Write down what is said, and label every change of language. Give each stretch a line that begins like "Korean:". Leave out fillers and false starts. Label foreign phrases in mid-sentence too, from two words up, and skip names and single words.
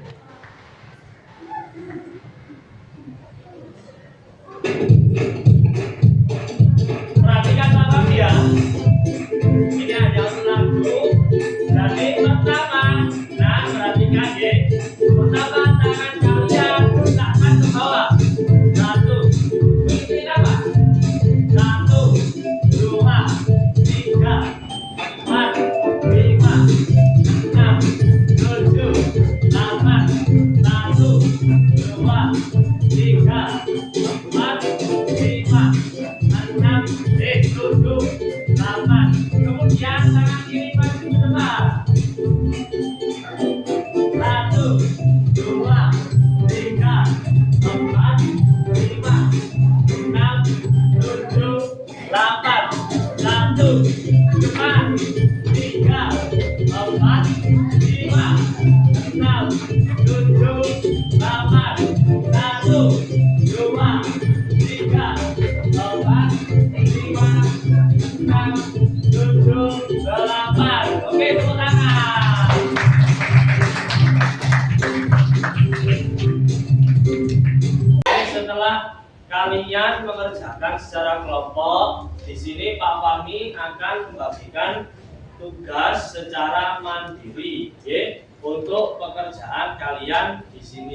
Indonesian: Perhatikan Pak Fahmi ya. Ini ada lagu. Jadi pertama, nah perhatikan ya. Pertama tangan kalian letakkan ke bawah. Satu, ini apa? Satu, dua, tiga, empat, lima, enam, tujuh, delapan. Satu, dua, tiga, empat, lima, enam, tujuh, delapan. Kemudian tangan kiri maju ke depan. Satu, dua, tiga, empat, lima, enam, tujuh, delapan. Satu, dua, tiga, empat, lima, enam, tujuh, delapan. Satu, dua, tiga, empat, lima, enam, tujuh, delapan. Oke, tepuk tangan. Setelah kalian mengerjakan secara kelompok, di sini Pak Fahmi akan membagikan tugas secara mandiri, ya, untuk pekerjaan kalian di sini.